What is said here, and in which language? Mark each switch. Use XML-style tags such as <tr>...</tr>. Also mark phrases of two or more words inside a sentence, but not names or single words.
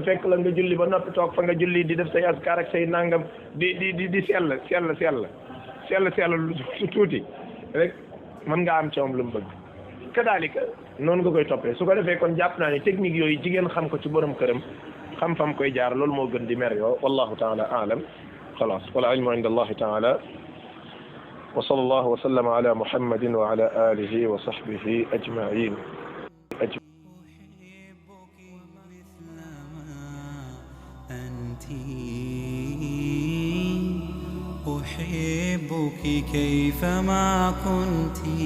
<wo>fekk la nga julli ba noppi toog fa nga julli di def say askar ak say nangam di sell su tuuti rek mën nga am ci moom lu mu bëgg kadaalika noonu nga koy toppee su ko defee kon jàpp naa ne technique yooyu jigéen xam ko ci borom këram xam fam koy jaar loolu moo gën di mer yoo</wo> <ar>والله تعالى أعلم خلاص والعلم عند الله تعالى وصلى الله وسلم على محمد وعلى آله وصحبه أجمعين أحبك كيفما كنت</ar>